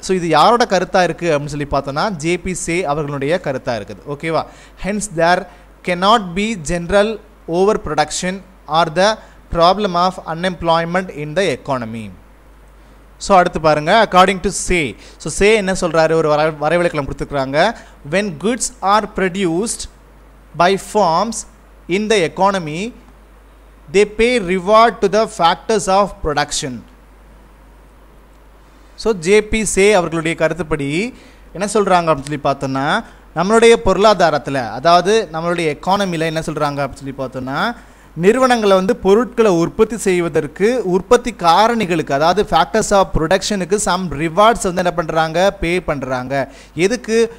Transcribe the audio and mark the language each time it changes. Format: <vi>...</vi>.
<ta>So இது யாரோட கருத்தாக இருக்குது அப்படின்னு சொல்லி பார்த்தோன்னா, ஜேபி சே அவர்களுடைய கருத்தாக இருக்குது.</ta> <en>ஓகேவா. Hence there cannot be general overproduction or the problem of unemployment in the economy.</en> <ta>So அடுத்து பாருங்கள், according to say. So say என்ன சொல்கிறாரு, ஒரு வரைவிலக்கணம் கொடுத்துருக்குறாங்க.</ta> <en>when goods are produced by firms in the economy, they pay reward to the factors of production.</en> <ta>So JP சே அவர்களுடைய கருத்துப்படி என்ன சொல்கிறாங்க அப்படின்னு சொல்லி பார்த்தோன்னா, நம்மளுடைய பொருளாதாரத்தில், அதாவது நம்மளுடைய எக்கானமியில் என்ன சொல்கிறாங்க அப்படின்னு சொல்லி பார்த்தோன்னா, நிறுவனங்களை வந்து பொருட்களை உற்பத்தி செய்வதற்கு உற்பத்தி காரணிகளுக்கு அதாவது ஃபேக்டர்ஸ் ஆஃப் ப்ரொடக்ஷனுக்கு சம் ரிவார்ட்ஸ் வந்து என்ன பண்ணுறாங்க பே பண்ணுறாங்க. எதுக்கு?</ta>